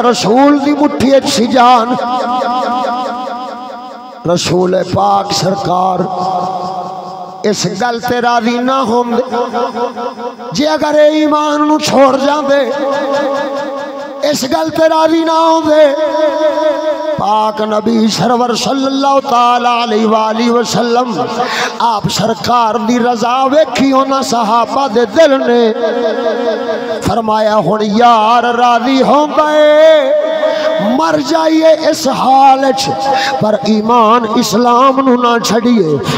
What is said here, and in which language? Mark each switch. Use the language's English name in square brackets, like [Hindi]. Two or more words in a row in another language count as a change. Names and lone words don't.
[Punjabi] رسول دی مٹھی سی جان، رسول پاک سرکار اس گل تے راضی نہ ہوندے, جے اگر ایمان نوں چھوڑ جاتے، اس گل تے راضی نہ ہوندے پاک نبی سرور [Arabic] صلى الله تعالى عليه وسلم [Punjabi] آپ سرکار دی رضا ویکھی انہاں صحابہ دے دل نے فرمایا ہن یار راضی ہو گئے مر جائیے اس حال پر ایمان اسلام نوں نہ چھڈیے.